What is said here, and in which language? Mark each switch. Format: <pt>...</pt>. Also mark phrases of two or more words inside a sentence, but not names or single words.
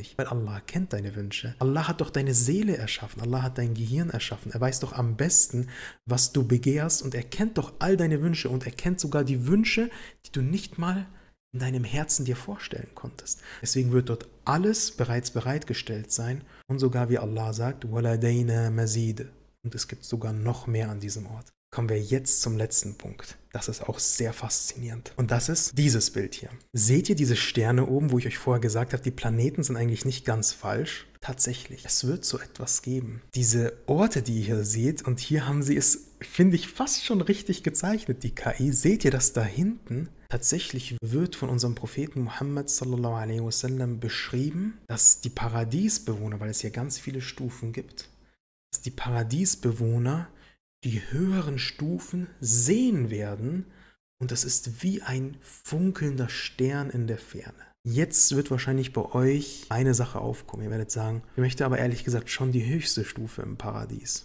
<de>Weil Allah kennt deine Wünsche. Allah hat doch deine Seele erschaffen. Allah hat dein Gehirn erschaffen. Er weiß doch am besten, was du begehrst und er kennt doch all deine Wünsche und er kennt sogar die Wünsche, die du nicht mal in deinem Herzen dir vorstellen konntest. Deswegen wird dort alles bereits bereitgestellt sein und sogar wie Allah sagt,</de> <ar>وَلَدَيْنَا مَزِيدٌ.</ar> <de>Und es gibt sogar noch mehr an diesem Ort. Kommen wir jetzt zum letzten Punkt. Das ist auch sehr faszinierend. Und das ist dieses Bild hier. Seht ihr diese Sterne oben, wo ich euch vorher gesagt habe, die Planeten sind eigentlich nicht ganz falsch? Tatsächlich, es wird so etwas geben. Diese Orte, die ihr hier seht, und hier haben sie es, finde ich, fast schon richtig gezeichnet, die KI. Seht ihr das da hinten? Tatsächlich wird von unserem Propheten Muhammad</de> <ar>صلى الله عليه وسلم</ar> <de>beschrieben, dass die Paradiesbewohner, weil es hier ganz viele Stufen gibt, dass die Paradiesbewohner die höheren Stufen sehen werden und das ist wie ein funkelnder Stern in der Ferne. Jetzt wird wahrscheinlich bei euch eine Sache aufkommen. Ihr werdet sagen, ich möchte aber ehrlich gesagt schon die höchste Stufe im Paradies.</de>